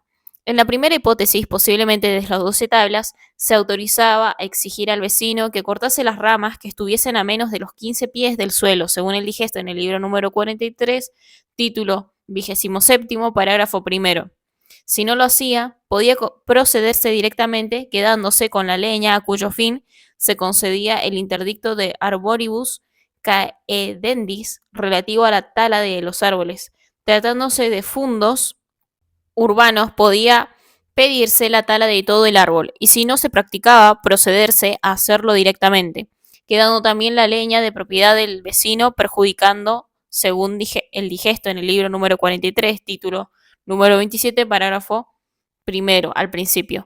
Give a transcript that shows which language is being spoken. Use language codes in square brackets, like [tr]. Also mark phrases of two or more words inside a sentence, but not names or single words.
[es] En la primera hipótesis, posiblemente desde las 12 tablas, se autorizaba a exigir al vecino que cortase las ramas que estuviesen a menos de los 15 pies del suelo, según el digesto en el libro número 43, título 27, parágrafo primero. Si no lo hacía, podía procederse directamente quedándose con la leña, a cuyo fin se concedía el interdicto de [la] arboribus caedendis [es] relativo a la tala de los árboles. Tratándose de fundos urbanos, podía pedirse la tala de todo el árbol, y si no se practicaba, procederse a hacerlo directamente, quedando también la leña de propiedad del vecino, perjudicando, según el digesto en el libro número 43, título número 27, parágrafo primero, al principio.